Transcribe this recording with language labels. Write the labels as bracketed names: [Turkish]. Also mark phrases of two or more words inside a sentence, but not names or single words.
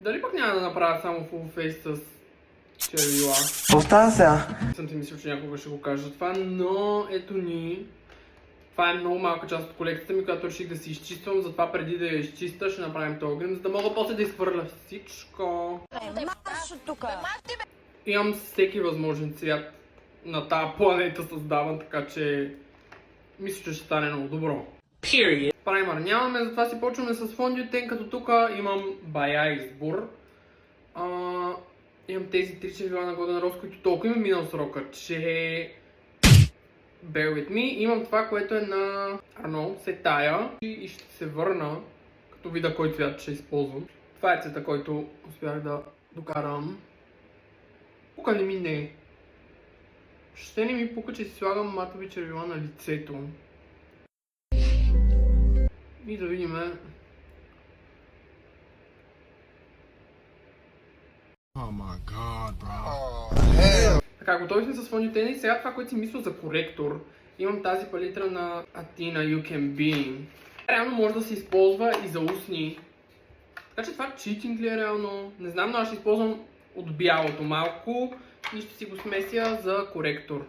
[Bulgarian] Дали пък няма да направя само [English] full face [Bulgarian] с червила? Оставя сега. Съм си мислил, че някога ще го кажа това, но ето ни. Това е много малка част от колекцията ми, която реших да си изчиствам, затова преди да я изчиста ще направим този грим, за да мога после да изхвърля всичко. Марш от тука! Имам всеки възможен цвят на тази планета създаван, така че мисля, че ще стане много добро. Period. Праймър нямаме, затова си почваме с фондиотен, като тук имам бая избор. Имам тези 3 червила на Golden Rose, които толкова има минал срока, че [English] bear with me. [Bulgarian] Имам това, което е на Arno, Сетая и ще се върна, като видя кой цвят ще използвам. Това е цвета, който успях да докарам. Пука не ми не. Ще не ми пука, че си слагам матови червила на лицето. И да видим. [English] Oh my god, bro. [Bulgarian] Така, готови сме с фондиотена и сега това, което си мисля за коректор. Имам тази палитра на Athena You Can Be. Реално може да се използва и за устни. Така че това читинг ли е реално? Не знам, но аз ще използвам от бялото малко и ще си го смеся за коректор.